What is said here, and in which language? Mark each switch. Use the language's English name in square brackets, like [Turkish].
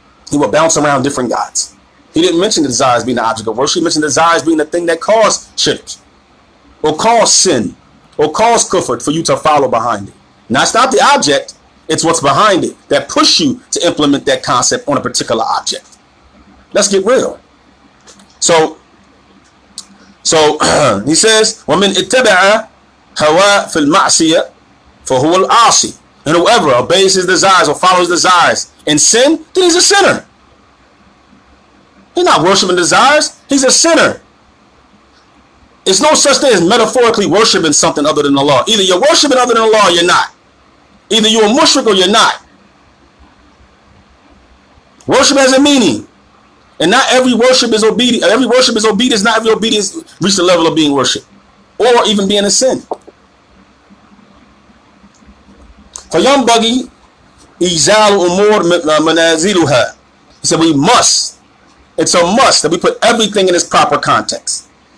[English] He would bounce around different gods. He didn't mention the desires being the object of worship. He mentioned the desires being the thing that caused shirk, or caused sin, or caused kufr for you to follow behind it. Now, it's not the object, it's what's behind it that push you to implement that concept on a particular object. Let's get real. So he says, [Arabic] وَمِنْ اتَّبَعَ هَوَى فِي الْمَعْصِيَةِ فَهُوَ الْعَاصِي. [English] And whoever obeys his desires or follows desires in sin, then he's a sinner. He's not worshiping desires. He's a sinner. It's no such thing as metaphorically worshiping something other than Allah. Either you're worshiping other than Allah or you're not. Either you're a mushrik or you're not. Worship has a meaning. And not every worship is obedience. Every worship is obedience. Not every obedience reaches the level of being worship, or even being a sin. [Arabic] فَيَنْبَغِي إِزَالُ أُمُورِ مَنَازِلُهَا. [English] He said we must. It's a must that we put everything in its proper context.